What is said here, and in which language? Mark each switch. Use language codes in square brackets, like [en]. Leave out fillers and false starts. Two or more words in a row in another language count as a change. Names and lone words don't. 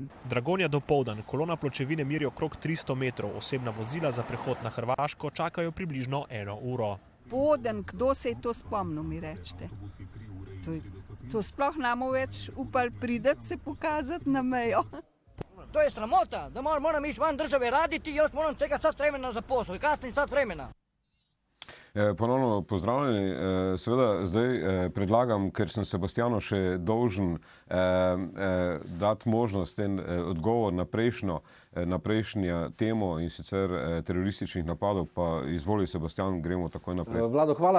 [sl] Dragonja dopoldan, kolona pločevine meri okrog 300 metrov, osebna vozila za prehod na Hrvaško čakajo približno 1 uro. Kdo se je to spomnil, mi rečete? To sploh namo več upali prideti se pokazati na mejo. [hr] To je sramota, da moram ići van države raditi i još moram čekati sat vremena za posao i kasni sat vremena. [sl] Ponovno pozdravljeni. Seveda zdaj predlagam, ker sem Sebastjanu še dolžen dati možnost en odgovor na prejšnjo temo in sicer terorističnih napadov, pa izvoli Sebastjan, gremo takoj naprej. Vlado, hvala.